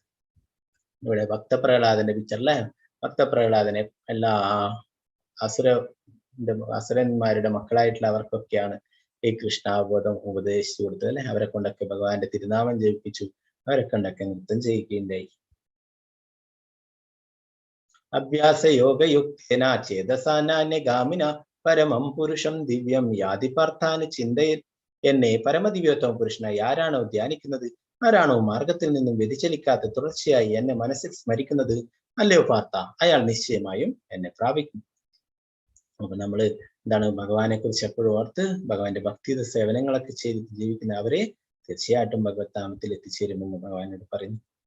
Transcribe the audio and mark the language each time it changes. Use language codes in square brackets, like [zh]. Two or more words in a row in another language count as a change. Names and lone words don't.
[ml] ഇവിടെ ഭക്തപ്രഹ്ലാദന്റെ പിക്ചറിലെ ഭക്തപ്രഹ്ലാദനെ എല്ലാ അസുരന്മാരുടെ മക്കളായിട്ടുള്ള അവർക്കൊക്കെയാണ് ഈ കൃഷ്ണാബോധം ഉപദേശിച്ചു കൊടുത്തത് അല്ലെ. അവരെ കൊണ്ടൊക്കെ ഭഗവാന്റെ തിരുനാമം ജപിപ്പിച്ചു, അവരെ കൊണ്ടൊക്കെ നൃത്തം ചെയ്യിക്കുകയുണ്ടായി. [sa] अभ्यास योगयुक्तेन चेतसानान्यगामिन परमं पुरुषं दिव्यं याति पार्थान् चिन्तयिल्. [ml] എന്നെ പരമദിവ്യോത്തമ പുരുഷനായി ആരാണോ ധ്യാനിക്കുന്നത്, ആരാണോ മാർഗത്തിൽ നിന്നും വ്യതിചലിക്കാത്ത തുടർച്ചയായി എന്നെ മനസ്സിൽ സ്മരിക്കുന്നത്, അല്ലയോ പാർത്ത, അയാൾ നിശ്ചയമായും എന്നെ പ്രാപിക്കും. അപ്പൊ നമ്മള് ഭഗവാനെ കുറിച്ച് എപ്പോഴും ഓർത്ത് ഭഗവാന്റെ ഭക്തിയുടെ സേവനങ്ങളൊക്കെ ചെയ്ത് ജീവിക്കുന്ന അവരെ തീർച്ചയായിട്ടും ഭഗവത് ധാമത്തിൽ എത്തിച്ചേരുമെന്ന് ഭഗവാനോട് പറയുന്നു.